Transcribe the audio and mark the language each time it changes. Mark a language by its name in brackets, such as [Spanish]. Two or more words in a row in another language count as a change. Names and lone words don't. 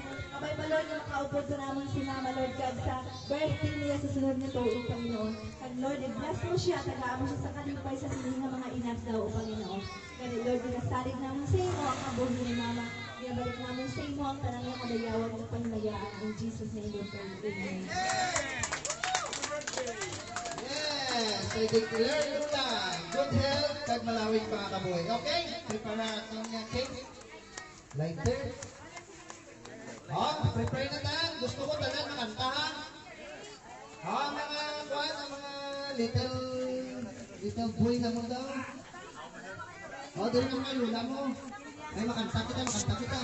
[Hiligaynon] Abay pa, Lord, na makaupod na namon si Mama, Lord God, sa birthday niya sa sunod na tuig, Panginoon. Kag Lord, i-bless mo siya, tagaan mo siya sa kalipay sa sining nga mga inadlaw, O Panginoon. Kaya Lord, ginasalig namon sa imo ang kabuhi ni Mama. Ginabalik namon sa imo ang tanang nga kadayawan ng panglayaan. [English] In Jesus' name we pray. Amen. Yes, I declare Lola, good health, [Hiligaynon] kag malawig pa kabuhi. [Filipino] Okay, prepare natin yung cake. Lighter. Prepare na tayo. [Hiligaynon] Gusto ko tanan makanta, ha? Mga kuhan, mga little boy na mo daw. Doon na mga Lola mo. Ay, makanta kita.